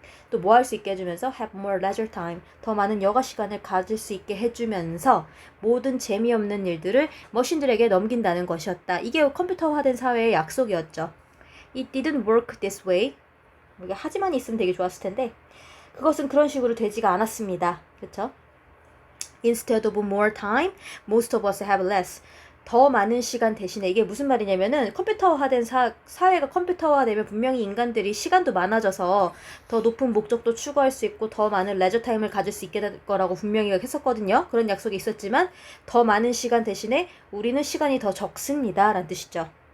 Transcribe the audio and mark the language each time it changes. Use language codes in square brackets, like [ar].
[ko] 또 뭐 할 수 있게 해주면서 [en] have more leisure time, [ko] 더 많은 여가 시간을 가질 수 있게 해주면서 모든 재미없는 일들을 머신들에게 넘긴다는 것이었다. 이게 컴퓨터화된 사회의 약속이었죠. [en] It didn't work this way. [ko] 이게 하지만 있으면 되게 좋았을 텐데 그것은 그런 식으로 되지가 않았습니다. 그렇죠? [en] Instead of more time, most of us have less. [ko] 더 많은 시간 대신에, 이게 무슨 말이냐면은 컴퓨터화된 사회가 컴퓨터화되면 분명히 인간들이 시간도 많아져서 더 높은 목적도 추구할 수 있고 더 많은 레저 타임을 가질 수 있게 될 거라고 분명히 했었거든요. 그런 약속이 있었지만 더 많은 시간 대신에 우리는 시간이 더 적습니다 라는 뜻이죠.